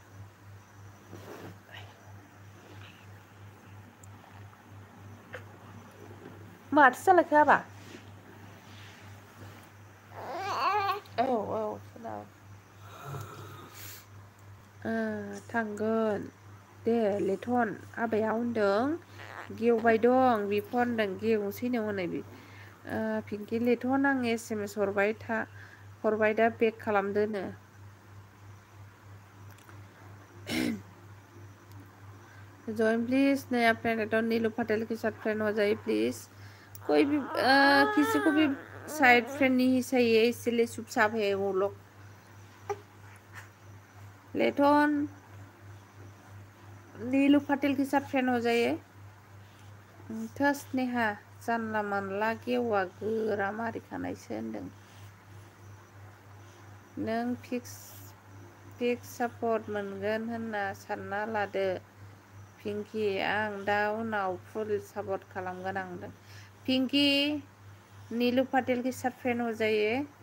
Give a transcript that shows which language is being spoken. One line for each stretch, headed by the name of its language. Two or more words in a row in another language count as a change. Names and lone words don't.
Bodo: माथो जालायखो आबा औ सोनाब थांगोन दे लेथन आबाया होनदों गेवबाय दं बिखौ होनदों गेवनोसैनो हनै पिंकि लेथन आं SMS हरबाय दा बेक खालामदोनो
English: join please
Hindi: नया फ्रेंड है तो नीलू पटेल के साथ फ्रेंड हो जाइए प्लीज कोई भी किसी को भी
English: side friend
Hindi: नहीं चाहिए इसलिए चुपचाप है वो लोग लेटन नीलू पटेल के साथ फ्रेंड हो जाइए
Bodo: थोस नेहा जानला मानला गेवा गोरा मारिखानायसो होनदों नों
English: fix support
Bodo: मोनगोन होनना सानना लादो पिंकी आं दा उनाव
English: full support
Bodo: खालामगोन आं पिंकी
Hindi: नीलू पटेल के साथ फ्रेंड हो जाइए